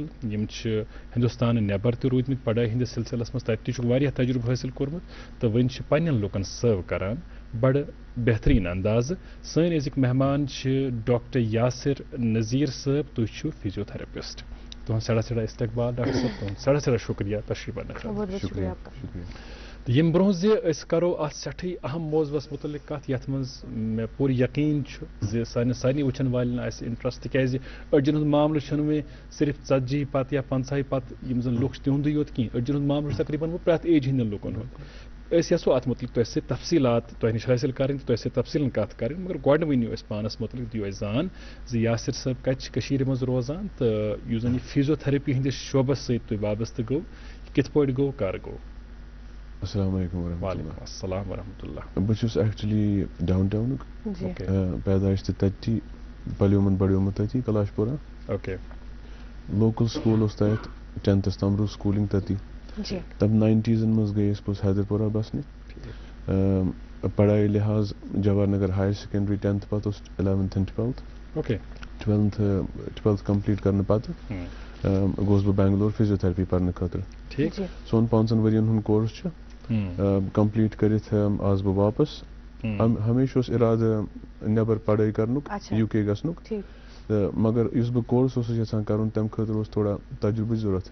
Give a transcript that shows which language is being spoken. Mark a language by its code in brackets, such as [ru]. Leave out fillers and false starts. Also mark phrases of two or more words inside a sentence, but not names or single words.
[ks] یِم چھِ ہندوستانہٕ نٮ۪بر تہِ روٗدۍمٕتۍ پڑٲے ہٕنٛدِس سلسلس منٛز, تتہِ تہِ چھُکھ واریاہ تجربہٕ حٲصِل کوٚرمُت تہٕ وۄنۍ چھِ پننٮ۪ن لُکن سٔرو کران بڑٕ بہتریٖن اندازٕ. سٲنۍ أزِکۍ مہمان چھِ ڈاکٹر یاسر نذیٖر صٲب. تُہۍ چھِو فزیوتھراپسٹ. تُہُنٛد سٮ۪ٹھاہ سٮ۪ٹھاہ استقبال ڈاکٹر صٲب, تُہُنٛد سٮ۪ٹھاہ سٮ۪ٹھاہ شُکریہ تشریف اننہٕ خٲطرٕ. [ur] شکریہ آپ کا. [ks] تہٕ ییٚمہِ برونٛہہ زِ أسۍ کرو اتھ سٮ۪ٹھٕے اہم موضوعس متعلق کتھ یتھ منٛز مےٚ پوٗرٕ یقیٖن چھُ زِ سانٮ۪ن سارنٕے وٕچھن والٮ۪ن آسہِ انٹرسٹ. تِکیازِ أڑجن ہُنٛد معاملہٕ چھُنہٕ وۄنۍ صرف 40 پتہٕ یا 50 پتہٕ یِم زن لُکھ چھِ تِہُنٛدُے یوت کینٛہہ. أڑجن ہُنٛد معاملہٕ چھُ تقریٖبن پرٛٮ۪تھ ایج ہٕنٛدٮ۪ن لُکن ہُنٛد. أسۍ یژھو اتھ متعلق تۄہہِ سۭتۍ تفصیٖلات تۄہہِ نِش حٲصِل کَرٕنۍ, تۄہہِ سۭتۍ تفصیٖلن کتھ کَرٕنۍ. مگر گۄڈٕ ؤنِو أسۍ پانس متعلق, دِیِو اَسہِ زان زِ یاسر صٲب کتہِ چھِ کٔشیٖرِ منٛز روزان تہٕ یُس زن یہِ فیزیوتھرپی ہٕنٛدِس شعبس سۭتۍ تُہۍ وابستہٕ گوٚو, یہِ کِتھ پٲٹھۍ گوٚو, کر گوٚو؟ [ar] السلام علیکم ورحمۃ وعلیکم اللہ. السلام ورحمۃ اللہ. [ks] بہٕ چھُس ایکچُلی ڈاوُن ٹاونُک, جی پیدٲیش تہِ تٔتی, پلیومُت بڑیومُت تٔتی کلاش پورہ. اوکے. لوکل سکوٗل اوس تتہِ, 10th تام روٗز سکوٗلِنٛگ تٔتی. جی تب 90s منٛز گٔے أسۍ پوٚتُس حیدر پورہ بسنہِ. پڑھایہِ لحاظ جواہر نگر [en] Higher Secondary, [ks] 10th پتہٕ اوس [en] 11th and 12th. [ks] اوکے. 12th کمپلیٖٹ کرنہٕ پتہٕ گوٚوُس بہٕ بینگلور فزیوتھرپی پرنہٕ خٲطرٕ. ٹھیٖک. سون 5 ؤرین ہُنٛد کورس چھُ. کمپلیٖٹ کٔرِتھ آس بہٕ واپس. ہمیشہِ اوس اِرادٕ نٮ۪بر پڑٲے کرنُک, UK گژھنُک, تہٕ مگر یُس بہٕ کورس اوسُس یژھان کرُن تمہِ خٲطرٕ اوس تھوڑا تجرُبٕچ ضوٚرتھ.